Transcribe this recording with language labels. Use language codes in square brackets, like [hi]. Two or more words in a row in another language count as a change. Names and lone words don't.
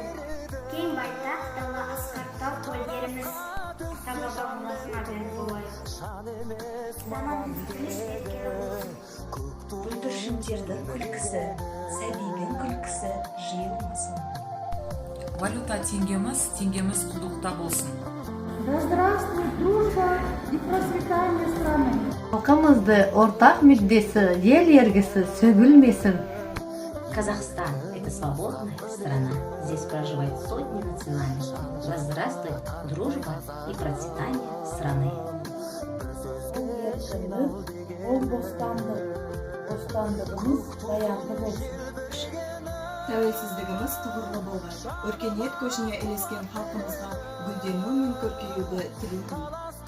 [kk] Кең байтақ дала асқар тау көлдеріміз, ата-баба мұрасына берік болайық. Заманымыз берекелі болсын. Бүлдіршіндердің күлкісі, сәбидің күлкісі жиылмасын. Валюта теңгеміз құдықта болсын. [ru] Да здравствует дружба и процветание страны. [kk] Халқымызды ортақ мүддесі, ел ергісі сөгілмесін. [ru] Казахстан – это свободная страна. Здесь проживают сотни национальностей. Да здравствует дружба и процветание страны. [kk] Ол бостандығымыз баянды болсын. Тәуелсіздігіміз тұғырлы болғай. Өркениет көшіне ілескен халқымызға гүлдену мен көркеюді тілеймін.